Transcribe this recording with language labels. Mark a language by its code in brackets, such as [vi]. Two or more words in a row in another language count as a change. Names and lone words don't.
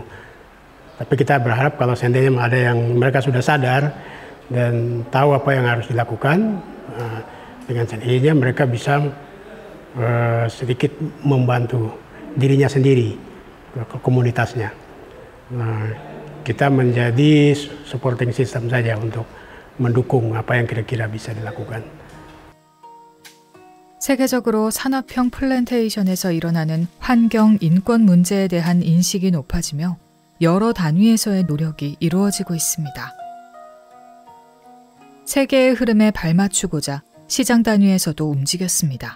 [id] Tapi kita berharap kalau seandainya ada yang mereka sudah sadar dan tahu apa yang harus dilakukan, dengan sendirinya mereka bisa sedikit membantu dirinya sendiri, ke komunitasnya. Kita menjadi [en] supporting system [id] saja untuk mendukung apa yang kira-kira bisa dilakukan. [ko] 세계적으로 산업형 플랜테이션에서 일어나는 환경, 인권 문제에 대한 인식이 높아지며 여러 단위에서의 노력이 이루어지고 있습니다. 세계의 흐름에 발맞추고자 시장 단위에서도 움직였습니다.